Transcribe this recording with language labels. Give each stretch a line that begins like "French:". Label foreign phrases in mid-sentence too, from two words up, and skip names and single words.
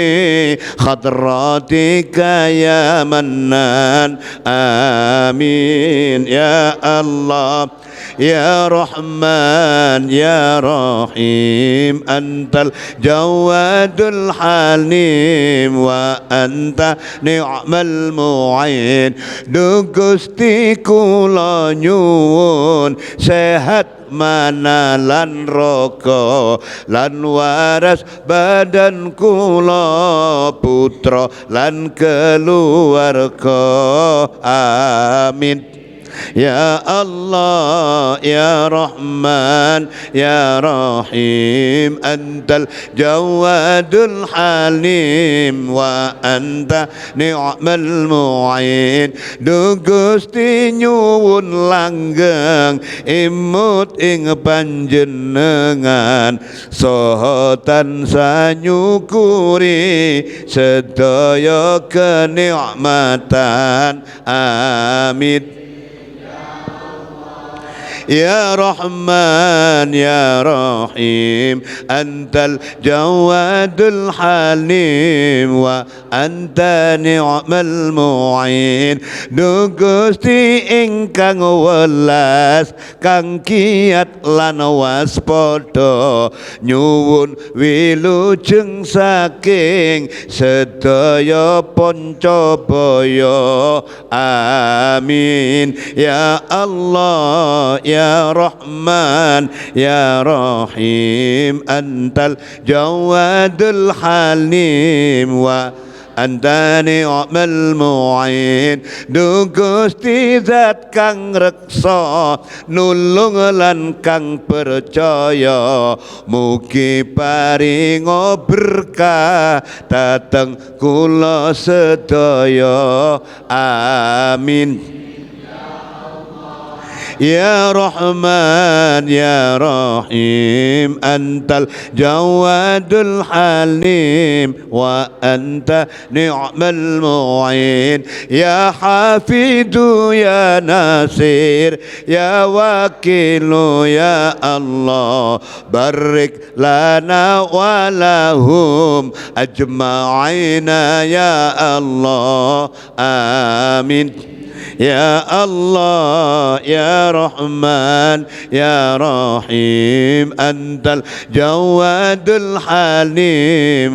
Arabic: بخضراتك يا منان آمين يا الله يا رحمن يا رحيم أنت الجواد الحليم وأنت نعم المعين
Javanese: Gusti kula nyuwun sehat mana lan raga lan waras badan kula putra lan keluarga
Arabic: آمين يا الله يا رحمن يا رحيم أنت الجواد الحليم وأنت نعم المعين
Javanese: Du Gusti nyuwun langgeng imut ing panjenengan saha tansah nyukuri sedaya kenikmatan amin
Arabic: يا رحمن يا رحيم أنت الجواد الحليم وأنت نعم المعين
Javanese: Du Gusti ingkang welas kang kiat lan waspada nyuwun wilujeng saking sedaya pancabaya amin
Arabic: يا الله يا رحمن يا رحيم أنت الجواد الحليم وأنت نعم المعين
Javanese: Du Gusti zat kang reksa nulung lan kang percaya mugi paringa berkah dateng kula sedaya amin
Arabic: يا رحمن يا رحيم أنت الجواد الحليم و أنت نعم المعين يا حفيظ يا ناصر يا وكيل يا الله بارك لنا ولهم أجمعين يا الله آمين يا الله يا رحمن يا رحيم أنت الجواد الحليم